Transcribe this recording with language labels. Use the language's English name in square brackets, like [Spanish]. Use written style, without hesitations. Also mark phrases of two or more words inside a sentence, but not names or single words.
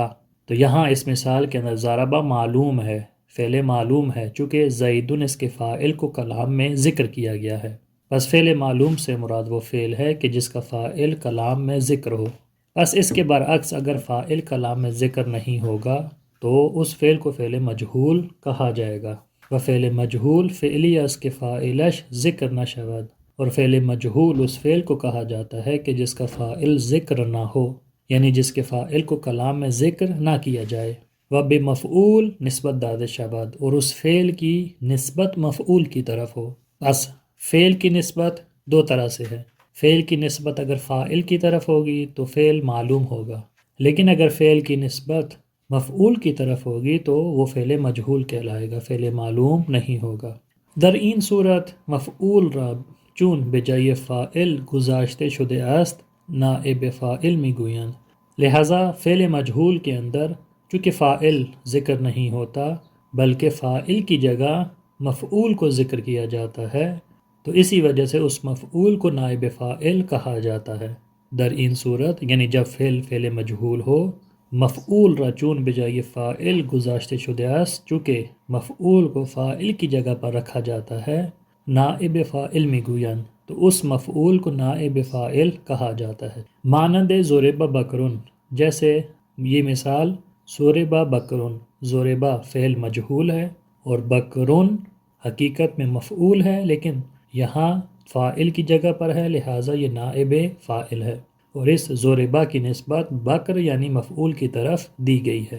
[Urdu] تو یہاں اس مثال کے اندر ضربہ معلوم ہے، فعل معلوم ہے، چونکہ زیدن اس کے فاعل کو کلام میں ذکر کیا گیا ہے۔ بس فعل معلوم سے مراد وہ فعل ہے کہ جس کا فاعل کلام میں ذکر ہو۔ بس اس کے برعکس اگر فاعل کلام میں ذکر نہیں ہوگا تو اس فعل کو فعل مجہول کہا جائے گا۔ [Persian] وفعل مجہول فعلی است کہ فاعلش ذکر نہ شود، [Urdu] اور فعل مجہول اس فعل کو کہا جاتا ہے کہ جس کا فاعل ذکر نہ ہو، یعنی جس کے فاعل کو کلام میں ذکر نہ کیا جائے۔ [Persian] وبمفعول نسبت داد شود، [Urdu] اور اس فعل کی نسبت مفعول کی طرف ہو۔ بس فعل کی نسبت دو طرح سے ہے۔ فعل کی نسبت اگر فاعل کی طرف ہوگی تو فعل معلوم ہوگا، لیکن اگر فعل کی نسبت مفعول کی طرف ہوگی تو وہ فعل مجہول کہلائے گا، فعل معلوم نہیں ہوگا۔ [Persian] در این صورت مفعول را چون بجای فاعل گذاشته شده است نائب فاعل میگویند۔ [Urdu] لہٰذا فعل مجہول کے اندر چونکہ فاعل ذکر نہیں ہوتا بلکہ فاعل کی جگہ مفعول کو ذکر کیا جاتا ہے، تو اسی وجہ سے اس مفعول کو نائب فاعل کہا جاتا ہے۔ [Persian] در این صورت [Urdu] یعنی جب فعل مجہول ہو، [Persian] مفعول را چون بجائے فاعل گذاشته شده است، [Urdu] چونکہ مفعول کو فاعل کی جگہ پر رکھا جاتا ہے، [Persian] نائب فاعل میگویند، [Urdu] تو اس مفعول کو نائب فاعل کہا جاتا ہے۔ مانند [Arabic] ضرب بکرن، [Urdu] جیسے یہ مثال [Arabic] ضرب بکرن، [Urdu] ضرب فعل مجہول ہے اور بکرن حقیقت میں مفعول ہے، لیکن یہاں فاعل کی جگہ پر ہے، لہٰذا یہ نائب فاعل ہے، اور اس ضربہ کی نسبت بکر یعنی مفعول کی طرف دی گئی ہے۔